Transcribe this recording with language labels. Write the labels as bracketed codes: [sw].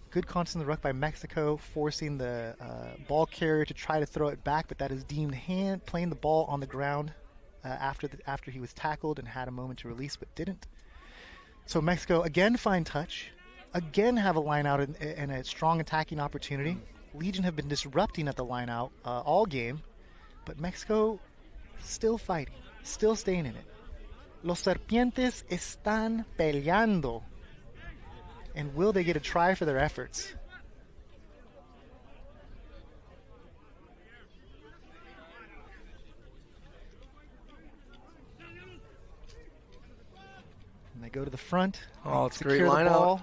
[en] good contest in the ruck by Mexico, forcing the ball carrier to try to throw it back, but that is deemed hand, playing the ball on the ground after he was tackled and had a moment to release, but didn't. So Mexico again find touch, again have a line out and a strong attacking opportunity. Legion have been disrupting at the line out all game, but Mexico still fighting, still staying in it. [es] Los Serpientes están peleando. [en] And will they get a try for their efforts? And they go to the front. Oh, it's a great secure the line ball.